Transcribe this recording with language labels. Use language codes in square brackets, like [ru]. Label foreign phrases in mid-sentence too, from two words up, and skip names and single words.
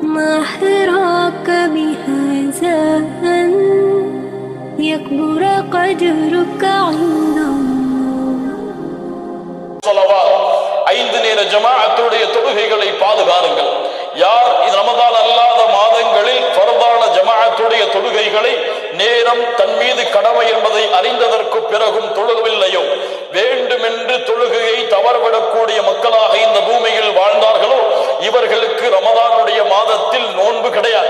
[ar] ما أحراك بهذا أن يكبر قدرك عند الله. [ta] 5 நேர ஜமாஅத்துடைய தொழுகைகளை பாதுகாருங்கள். யார் இது ரமதான் அல்லாத மாதங்களில் ஃபர்தான ஜமாஅத்துடைய தொழுகைகளை நேரம் தன் மீது கடமை என்பதை அறிந்ததற்கு பிறகும் தொழுகவில்லையோ, வேண்டுமென்று தொழுகையை தவறவிடக்கூடிய மக்களாக இந்த பூமியில் வாழ்ந்தார்களோ, இவர்களுக்கு ரமதானுடைய மாதத்தில் நோன்பு கிடையாது.